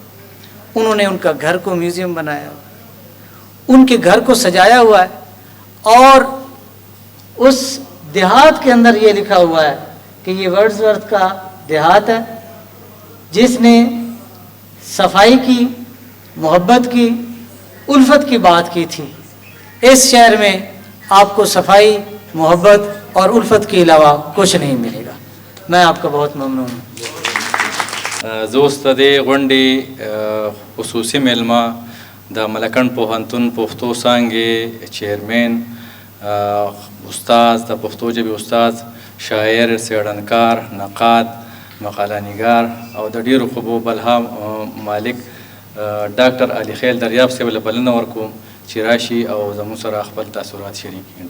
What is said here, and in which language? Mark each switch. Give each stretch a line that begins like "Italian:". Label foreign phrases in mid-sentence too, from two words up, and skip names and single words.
Urdu: انہوں نے ان کا گھر کو میوزیم بنایا، ان کے گھر کو سجایا ہوا ہے، اور اس دیہات کے اندر یہ لکھا ہوا ہے کہ یہ ورڈزورتھ کا دیہات ہے جس نے صفائی کی، محبت کی، الفت کی بات کی تھی. اس شہر میں آپ کو صفائی، محبت اور الفت کے علاوہ کچھ نہیں ملے گا. میں آپ کا بہت ممنون ہوں.
Pashto: زوست د غونډې خصوصي میلمه د ملکنډ پوهنتون پښتو څانګې چیرمین، استاد د پښتو ژبې استاد، شاعر، څېړنکار، نقاد، مقاله نګار او د ډېرو خوبو بلها مالک ډاکټر علي خیل دریاب صاحب له بلنه ورکوم چې راشي او زموږ سره خپل تاثرات شریک کړي.